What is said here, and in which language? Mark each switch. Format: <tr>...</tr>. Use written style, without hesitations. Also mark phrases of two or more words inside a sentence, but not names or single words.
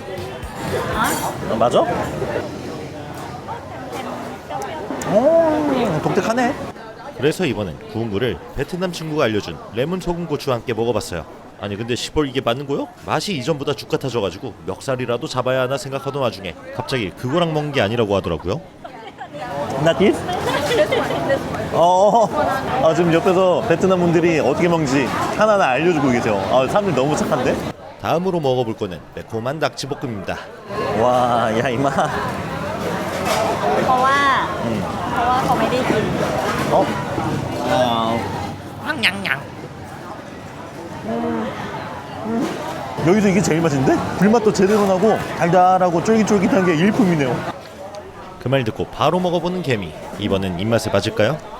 <ko>맞아? 독특하네. 그래서 이번엔 구운 굴을 베트남 친구가 알려준 레몬 소금 고추와 함께 먹어봤어요. 아니 근데 시벌 이게 맞는 거요? 맛이 이전보다 죽 같아져가지고 멱살이라도 잡아야 하나 생각하던 와중에 갑자기 그거랑 먹는 게 아니라고 하더라고요.</ko> <en>Not this?</en> <ko>지금 옆에서 베트남 분들이 어떻게 먹는지 하나하나 알려주고 계세요. 사람들 너무 착한데? 다음으로 먹어볼 거는 매콤한 낙지볶음입니다. 와, 야 이마.</ko> <th>เพราะว่าเขาไม่ได้กิน</th> <ko>여기서 이게 제일 맛있는데? 불맛도 제대로 나고 달달하고 쫄깃쫄깃한 게 일품이네요. 그 말 듣고 바로 먹어보는 개미. 이번엔 입맛에 맞을까요?</ko>